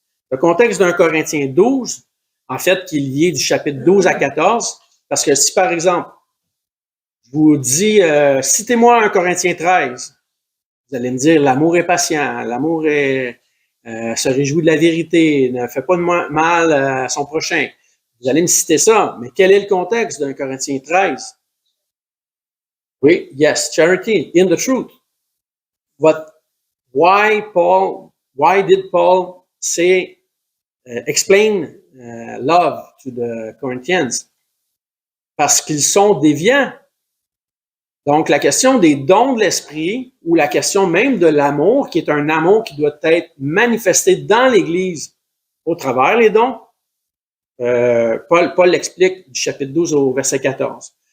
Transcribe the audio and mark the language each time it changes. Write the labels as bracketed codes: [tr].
[fr] Le contexte d'un Corinthiens 12, en fait, qui est lié du chapitre 12 à 14, parce que si, par exemple, je vous dis, citez-moi 1 Corinthiens 13, vous allez me dire, l'amour est patient, l'amour se réjouit de la vérité, ne fait pas de mal à son prochain. Vous allez me citer ça, mais quel est le contexte d'un Corinthiens 13? Oui, [en] yes, charity, in the truth. But why did Paul say, explain love to the Corinthians? [fr] Parce qu'ils sont déviants. Donc, la question des dons de l'esprit ou la question même de l'amour, qui est un amour qui doit être manifesté dans l'Église au travers les dons, Paul l'explique du chapitre 12 au verset 14.